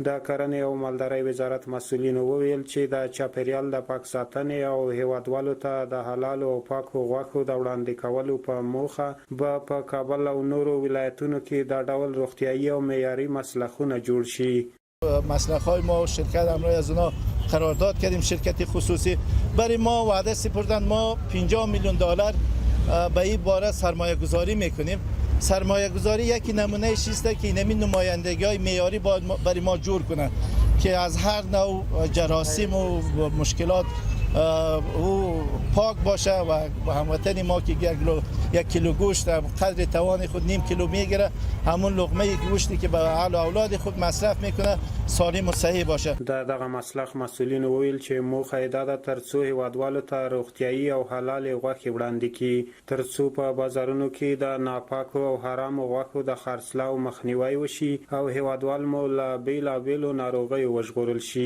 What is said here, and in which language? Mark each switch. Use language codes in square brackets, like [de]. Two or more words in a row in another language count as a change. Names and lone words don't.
[ps] د کرنې او مالدارۍ وزارت مسؤلینو وویل چې د چاپیریال د پاک ساتنې او هیوادوالو ته د حلالو او پاکو غوښو د وړاندې کولو په موخه به په کابل او نورو ولایتونو کې دا ډول روغتیایي او معیاري مسلخونه جوړ شي. [fa] مسلخ‌های ما شرکت امروز از اونا قرارداد کردیم، شرکت خصوصی برای ما وعده سپردن. ما 50 میلیون دلار به این باره سرمایه گذاری میکنیم. سرمایه گذاری یکی نمونه چیسته که اینمی نمایندگی معیاری باید برای ما جور کنه که از هر نوع جراثیم و مشکلات او پاک باشه و هموطن ما که یک کیلو گوشت قدر توان خود نیم کیلو میگیره، همون لقمه گوشتی که به اهل و اولاد خود مصرف میکنه سالم و صحیح باشه. [ps] دغه مسلخ مسؤلین ویل چې موخه ده ترڅو هیوادوالو ته روغتیایي او حلال غوښې وړاندې کړي ترڅو په بازارونو کې د ناپاکو او حرامو غوښو د خرڅلاو مخنیوی وشي او هیوادوال مو له بیلابیلو ناروغیو وژغورل شي.